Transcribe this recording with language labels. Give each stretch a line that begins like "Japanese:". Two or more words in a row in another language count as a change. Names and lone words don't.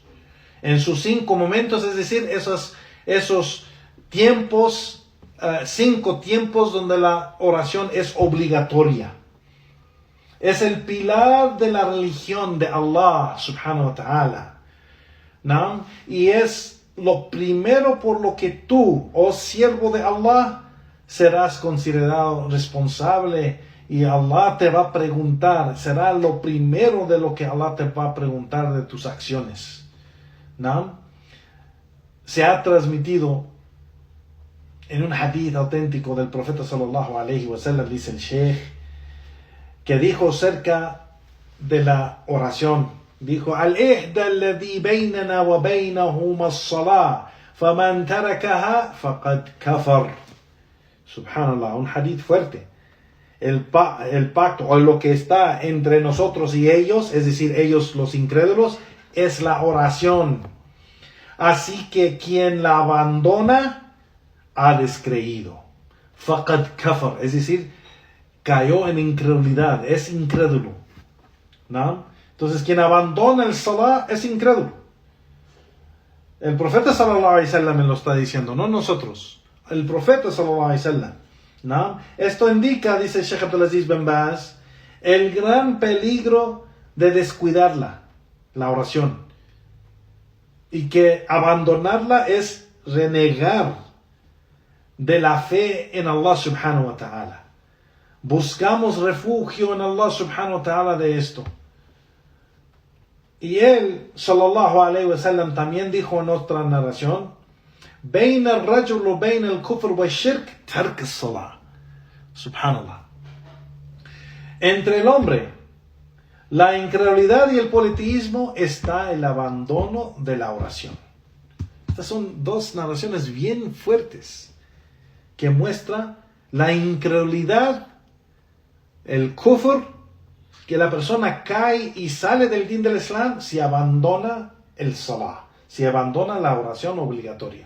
Spanish: En sus 5 momentos, es decir, esos tiempos, 5 tiempos donde la oración es obligatoria. Es el pilar de la religión de Allah
Arabic: سبحانه وتعالى,
Spanish: ¿no? Y es lo primero por lo que tú, oh siervo de Allah, serás considerado responsable y Allah te va a preguntar, será lo primero de lo que Allah te va a preguntar de tus acciones, ¿no? Se ha transmitido en un hadith auténtico del profeta
Arabic: صلى الله عليه وسلم,
Spanish: dice el Sheikh, que dijo cerca de la oración, dijo:
Arabic: العهد الذي بيننا وبينهم الصلاة فمن تركها فقد كفر.
Spanish: Subhanallah, un hadith fuerte. El pacto, o lo que está entre nosotros y ellos, es decir, ellos los incrédulos, es la oración. Así que quien la abandona ha descreído.
Arabic: فقد كفر,
Spanish: es decir, cayó en incredulidad, es incrédulo, ¿no? Entonces, quien abandona el salah es incrédulo. El profeta
Arabic: صلى الله عليه وسلم
Spanish: lo está diciendo, no nosotros. El profeta
Arabic: صلى الله عليه وسلم,
Spanish: ¿no? Esto indica, dice Sheikh Abdulaziz bin Baz, el gran peligro de descuidarla, la oración, y que abandonarla es renegar de la fe en Allah
Arabic: سبحانه وتعالى.
Spanish: Buscamos refugio en Allah
Arabic: سبحانه وتعالى
Spanish: de esto. Y él,
Arabic: صلى الله عليه وسلم,
Spanish: también dijo en otra narración:
Arabic: بين الرجل وبين الكفر والشرك ترك الصلاة.
Spanish: Subhanallah. Entre el hombre, la incredulidad y el politeísmo está el abandono de la oración. Estas son 2 narraciones bien fuertes que muestran la incredulidad, el kufr, que la persona cae y sale del din del Islam si abandona el salah, si abandona la oración obligatoria.